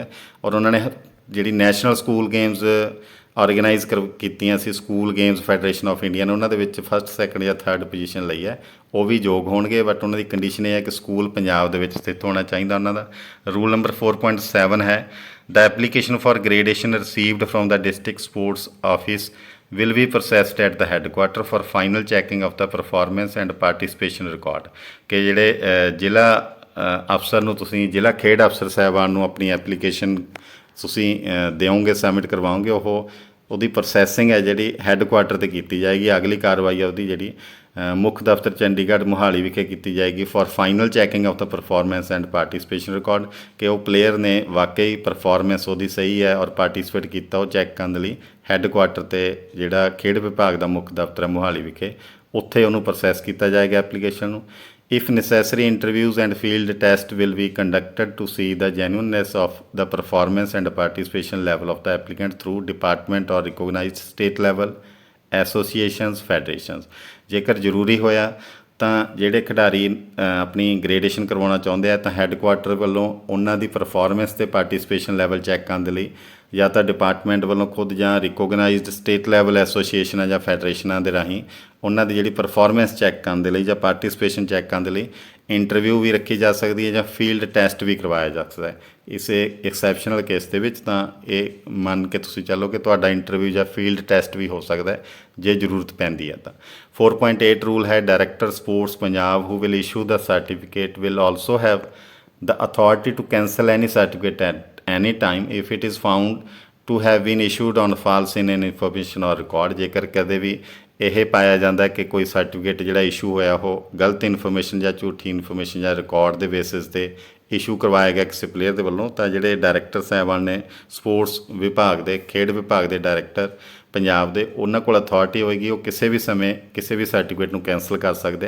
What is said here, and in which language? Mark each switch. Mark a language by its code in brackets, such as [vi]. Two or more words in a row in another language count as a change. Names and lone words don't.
[pa] ਔਰ ਉਹਨਾਂ ਨੇ ਜਿਹੜੀ ਨੈਸ਼ਨਲ ਸਕੂਲ ਗੇਮਸ ਆਰਗੇਨਾਈਜ਼ ਕੀਤੀਆਂ ਸੀ ਸਕੂਲ ਗੇਮਸ ਫੈਡਰੇਸ਼ਨ ਆਫ ਇੰਡੀਆ ਨੇ, ਉਹਨਾਂ ਦੇ ਵਿੱਚ [en] first second [pa] ਜਾਂ [en] third position [pa] ਲਈ ਹੈ, ਉਹ ਵੀ ਯੋਗ ਹੋਣਗੇ, ਬਟ ਉਹਨਾਂ ਦੀ ਕੰਡੀਸ਼ਨ ਇਹ ਹੈ ਕਿ ਸਕੂਲ ਪੰਜਾਬ ਦੇ ਵਿੱਚ ਸਥਿਤ ਹੋਣਾ ਚਾਹੀਦਾ ਉਹਨਾਂ ਦਾ। [en] rule number 4.7 ਹੈ the application for gradation received from the district sports office will be processed at the headquarter for final checking of the performance and participation record। [pa] ਕਿ ਜਿਹੜੇ ਜ਼ਿਲ੍ਹਾ ਅਫਸਰ ਨੂੰ ਤੁਸੀਂ ਜ਼ਿਲ੍ਹਾ ਖੇਡ ਅਫਸਰ ਸਾਹਿਬਾਨ ਨੂੰ ਆਪਣੀ ਐਪਲੀਕੇਸ਼ਨ ਤੁਸੀਂ ਦਿਓਗੇ, ਸਬਮਿਟ ਕਰਵਾਓਗੇ, ਉਹਦੀ ਪ੍ਰੋਸੈਸਿੰਗ ਹੈ ਜਿਹੜੀ ਹੈੱਡਕੁਆਟਰ 'ਤੇ ਕੀਤੀ ਜਾਏਗੀ। ਅਗਲੀ ਕਾਰਵਾਈ ਹੈ ਉਹਦੀ ਜਿਹੜੀ ਮੁੱਖ ਦਫ਼ਤਰ ਚੰਡੀਗੜ੍ਹ ਮੋਹਾਲੀ ਵਿਖੇ ਕੀਤੀ ਜਾਏਗੀ [en] for final checking of the performance and participation record, [pa] ਕਿ ਉਹ ਪਲੇਅਰ ਨੇ ਵਾਕਈ ਪਰਫਾਰਮੈਂਸ ਉਹਦੀ ਸਹੀ ਹੈ ਔਰ ਪਾਰਟੀਸਪੇਟ ਕੀਤਾ, ਉਹ ਚੈੱਕ ਕਰਨ ਦੇ ਲਈ ਹੈੱਡਕੁਆਟਰ 'ਤੇ ਜਿਹੜਾ ਖੇਡ ਵਿਭਾਗ ਦਾ ਮੁੱਖ ਦਫ਼ਤਰ ਹੈ ਮੋਹਾਲੀ ਵਿਖੇ, ਉੱਥੇ ਉਹਨੂੰ ਪ੍ਰੋਸੈਸ ਕੀਤਾ ਜਾਏਗਾ ਐਪਲੀਕੇਸ਼ਨ ਨੂੰ। [en] If necessary, interviews and field test will be conducted to see the genuineness of the performance and participation level of the applicant through department or recognized state level associations, federations। [pa] ਜੇਕਰ ਜ਼ਰੂਰੀ ਹੋਇਆ ਤਾਂ ਜਿਹੜੇ ਖਿਡਾਰੀ ਆਪਣੀ ਗ੍ਰੇਡੇਸ਼ਨ ਕਰਵਾਉਣਾ ਚਾਹੁੰਦੇ ਆ ਤਾਂ ਹੈੱਡਕੁਆਟਰ ਵੱਲੋਂ ਉਹਨਾਂ ਦੀ ਪਰਫਾਰਮੈਂਸ ਅਤੇ [en] participation level [pa] ਚੈੱਕ ਕਰਨ ਦੇ ਲਈ ਜਾਂ ਤਾਂ ਡਿਪਾਰਟਮੈਂਟ ਵੱਲੋਂ ਖੁਦ ਜਾਂ [en] recognized state level [pa] ਐਸੋਸੀਏਸ਼ਨਾਂ ਜਾਂ ਫੈਡਰੇਸ਼ਨਾਂ ਦੇ ਰਾਹੀਂ ਉਹਨਾਂ ਦੀ ਜਿਹੜੀ ਪਰਫਾਰਮੈਂਸ ਚੈੱਕ ਕਰਨ ਦੇ ਲਈ ਜਾਂ ਪਾਰਟੀਸਪੇਸ਼ਨ ਚੈੱਕ ਕਰਨ ਦੇ ਲਈ ਇੰਟਰਵਿਊ ਵੀ ਰੱਖੀ ਜਾ ਸਕਦੀ ਹੈ ਜਾਂ [en] field test [pa] ਵੀ ਕਰਵਾਇਆ ਜਾ ਸਕਦਾ ਹੈ। ਇਸੇ [en] exceptional case [pa] ਦੇ ਵਿੱਚ ਤਾਂ ਇਹ ਮੰਨ ਕੇ ਤੁਸੀਂ ਚੱਲੋ ਕਿ ਤੁਹਾਡਾ ਇੰਟਰਵਿਊ ਜਾਂ [en] field test [pa] ਵੀ ਹੋ ਸਕਦਾ ਹੈ ਜੇ ਜ਼ਰੂਰਤ ਪੈਂਦੀ ਹੈ ਤਾਂ। [en] 4.8 ਰੂਲ ਹੈ director sports Punjab who will issue the certificate will also have the authority to cancel any certificate at any time if it is found to have been issued on false in an information or record। [pa] ਜੇਕਰ ਕਦੇ ਵੀ ਇਹ ਪਾਇਆ ਜਾਂਦਾ ਕਿ ਕੋਈ ਸਰਟੀਫਿਕੇਟ ਜਿਹੜਾ ਇਸ਼ੂ ਹੋਇਆ ਉਹ ਗਲਤ ਇਨਫੋਰਮੇਸ਼ਨ ਜਾਂ ਝੂਠੀ ਇਨਫੋਰਮੇਸ਼ਨ ਜਾਂ ਰਿਕਾਰਡ ਦੇ ਬੇਸਿਸ 'ਤੇ ਇਸ਼ੂ ਕਰਵਾਇਆ ਗਿਆ ਕਿਸੇ ਪਲੇਅਰ ਦੇ ਵੱਲੋਂ, ਤਾਂ ਜਿਹੜੇ ਡਾਇਰੈਕਟਰ ਸਾਹਿਬਾਨ ਨੇ ਸਪੋਰਟਸ ਵਿਭਾਗ ਦੇ, ਖੇਡ ਵਿਭਾਗ ਦੇ ਡਾਇਰੈਕਟਰ ਪੰਜਾਬ ਦੇ, ਉਹਨਾਂ ਕੋਲ ਅਥਾਰਟੀ ਹੋਏਗੀ, ਉਹ ਕਿਸੇ ਵੀ ਸਮੇਂ ਕਿਸੇ ਵੀ ਸਰਟੀਫਿਕੇਟ ਨੂੰ ਕੈਂਸਲ ਕਰ ਸਕਦੇ ਆ।